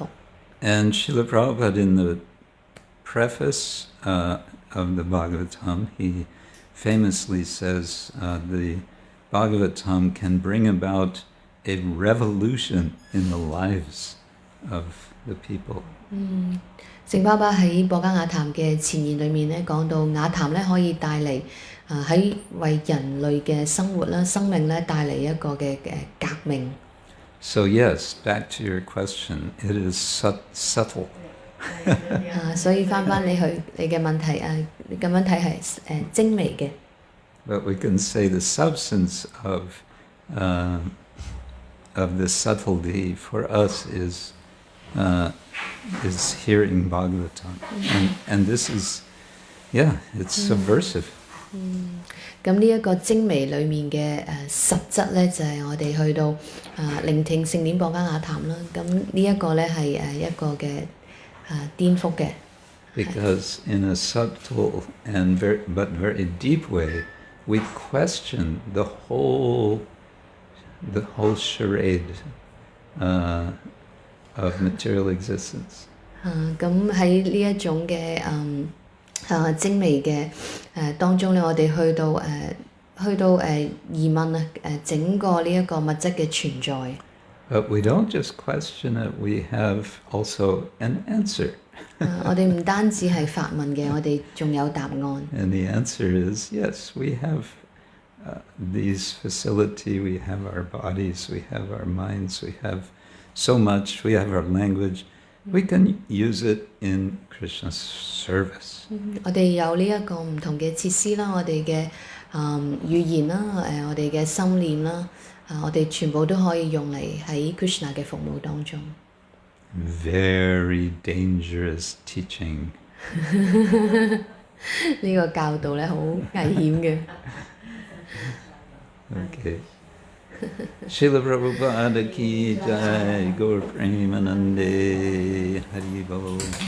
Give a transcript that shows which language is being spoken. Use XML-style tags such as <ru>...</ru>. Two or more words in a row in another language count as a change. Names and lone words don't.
<en>And Srila Prabhupada, in the preface of the Bhagāvatam, he famously says the Bhagāvatam can bring about a revolution in the lives of the people.</en> <yue>聖巴巴喺《波迦雅談》嘅前言裏面咧，講到雅談咧可以帶嚟喺為人類嘅生活啦、生命咧帶嚟一個嘅革命。</yue> <en>So yes, back to your question, it is subtle.</en> <yue>所以翻你嘅問題你咁樣睇係精微嘅。</yue> <en>But we can say the substance of the subtlety for us is hearing Bhagavatam, and this is, it's subversive.</en> <yue>咁呢一個精微裏面嘅實質咧，就係我哋去到聆聽聖典《波迦雅談》啦。咁呢一個咧係一個嘅顛覆嘅。</yue> <en>Because in a subtle and very deep way, we question the whole charade of material existence.</en> <yue>咁喺呢一種嘅精微嘅當中咧，我哋去到疑問整個呢一個物質嘅存在。</yue> <en>But we don't just question it; we have also an answer.</en> <yue>我哋唔單止係發問嘅，我哋仲有答案。</yue> <en>And the answer is yes. We have these facility. We have our bodies. We have our minds. We have so much. We have our language. We can use it in Krishna's service.</en> <yue>我哋有呢一個唔同嘅設施啦，我哋嘅語言啦，我哋嘅心念啦，我哋全部都可以用嚟喺 Krishna 嘅服務當中。</yue> <en>Very dangerous teaching.</en> <yue>呢個教導咧好危險嘅。</yue> <en>Okay.</en> <bn>Srila Prabhupada ki jai, Gaur Premanande, Hari Bol.</bn>